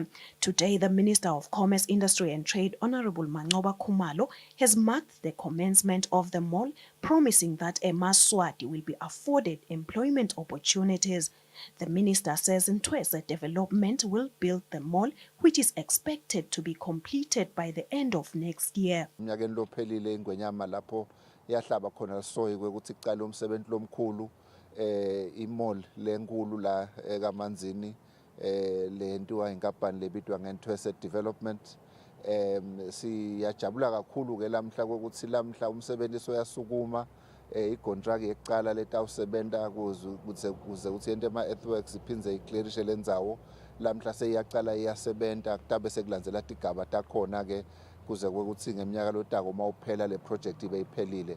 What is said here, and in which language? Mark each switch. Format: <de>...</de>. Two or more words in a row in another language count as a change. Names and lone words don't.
<en>Today, the Minister of Commerce, Industry and Trade, Honorable Manqoba Khumalo, has marked the commencement of the mall, promising that Emaswati will be afforded employment opportunities. The minister says Ntwese Development will build the mall, which is expected to be completed by the end of next year.</en> <ss>Imall lenkulu la kaManzini lentiwa inkampani lebitwa ngeNtwese Development. Siyajabula kakhulu ke lamhla ukuthi lamhla umsebenzi soyasukuma icontract yeqala letawusebenta kuze ukuthi into ema-earthworks iphindze iclearishe lendzawo lamhla seyiyaqala iyasebenta kutabe sekulandzela tigaba takhona ke kuze ukuthi ngeminyaka lotako mawuphela le project ibe iphelile.</ss>